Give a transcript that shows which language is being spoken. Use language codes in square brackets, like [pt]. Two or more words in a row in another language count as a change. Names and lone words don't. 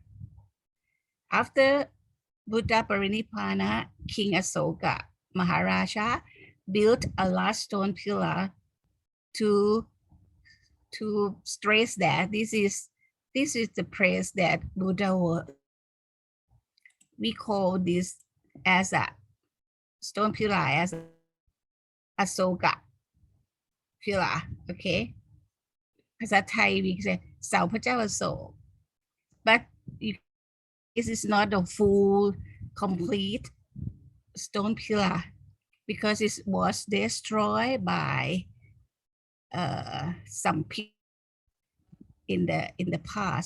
[en] After Buddha Barinipana, King Asoka Maharaja built a large stone pillar to stress that this is the place that Buddha was. We call this as a stone pillar as Asoka pillar. Okay. [th] ภาษาไทย [en] we say [th] เสาพระเจ้าอโศก [en] but this is not a full complete stone pillar because it was destroyed by some people in the past.